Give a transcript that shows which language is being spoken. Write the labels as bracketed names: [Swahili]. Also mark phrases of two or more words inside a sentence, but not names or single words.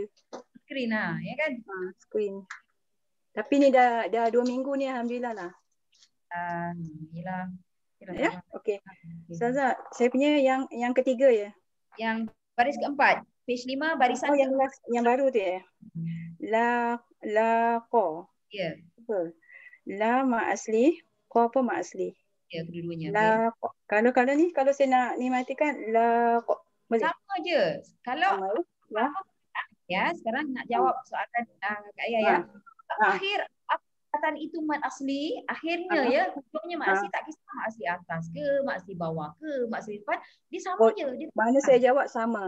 [Malay] Skrin ya kan? Screen. Tapi ni dah 2 minggu ni alhamdulillah lah. Yelah. Ya, okey. Ustazah, saya punya yang ketiga ya. Yang baris keempat, page 5 barisan yang baru tu ya. La qa. Ya. La ma asli, Ko pun mak asli. Ya, kedua-duanya. La ko. Kalau ni kalau saya nak ni matikan la ko. Boleh? Sama je. Kalau Sama ya? La. ya, sekarang nak jawab soalan Kak Ayah ya. Akhir perkataan itu mad asli, akhirnya ya, hujungnya mad asli tak kisah mad asli atas ke, mad asli bawah ke, mad asli depan, dia sama je. Dia Mana saya jawab sama.